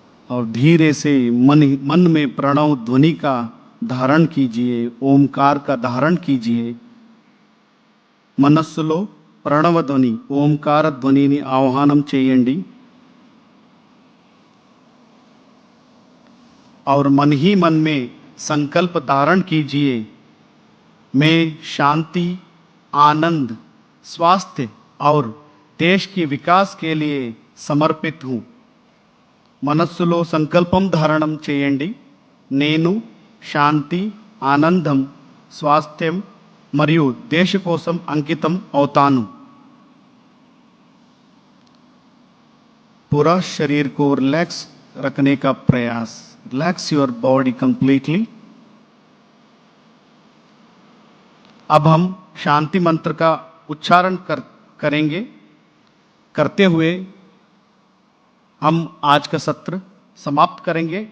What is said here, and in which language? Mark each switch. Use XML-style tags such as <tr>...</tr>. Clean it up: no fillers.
<hi>और धीरे से मन में प्रणव ध्वनि का धारण कीजिए ओमकार का धारण कीजिए</hi> <te>మనస్సులో ప్రణవ ధ్వని ఓంకార ధ్వనిని ఆహ్వానం చేయండి</te> <hi>और मन ही मन में संकल्प धारण कीजिए मैं शांति आनंद स्वास्थ्य और देश के विकास के लिए</hi> <te>సమర్పిత్ హూ. మనస్సులో సంకల్పం ధారణం చేయండి. నేను శాంతి, ఆనందం, స్వాస్థ్యం మరియు దేశ కోసం అంకితం అవుతాను.</te> <hi>पूरा शरीर को रिलैक्स रखने का प्रयास.</hi> <en>Relax your body completely.</en> <hi>अब हम शांति मंत्र का उच्चारण करेंगे. करते हुए हम आज का सत्र समाप्त करेंगे.</hi>